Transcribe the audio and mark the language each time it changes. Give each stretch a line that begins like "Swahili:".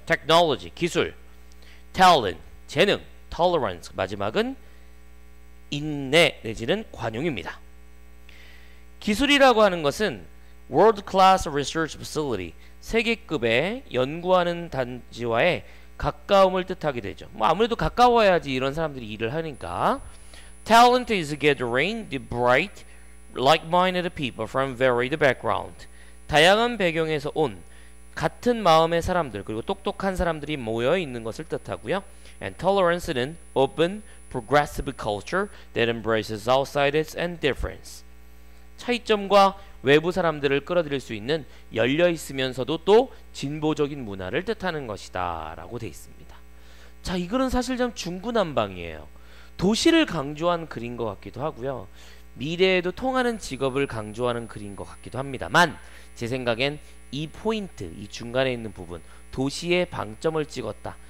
Korean: Technology, 기술, Talent, 재능, Tolerance, 마지막은 인내 내지는 관용입니다. 기술이라고 하는 것은
English: World Class Research Facility,
Korean: 세계급의 연구하는 단지와의 가까움을 뜻하게 되죠. 뭐 아무래도 가까워야지 이런 사람들이 일을 하니까.
English: Talent is gathering the bright, like-minded people from varied background.
Korean: 다양한 배경에서 온 같은 마음의 사람들 그리고 똑똑한 사람들이 모여 있는 것을 뜻하고요.
English: And tolerance는 open, progressive culture that embraces outsiders and difference.
Korean: 차이점과 외부 사람들을 끌어들일 수 있는 열려 있으면서도 또 진보적인 문화를 뜻하는 것이다 라고 되어 있습니다. 자, 이 글은 사실 좀 중구난방이에요. 도시를 강조한 글인 것 같기도 하고요. 미래에도 통하는 직업을 강조하는 글인 것 같기도 합니다만 제 생각엔 이 포인트, 이 중간에 있는 부분, 도시에 방점을 찍었다.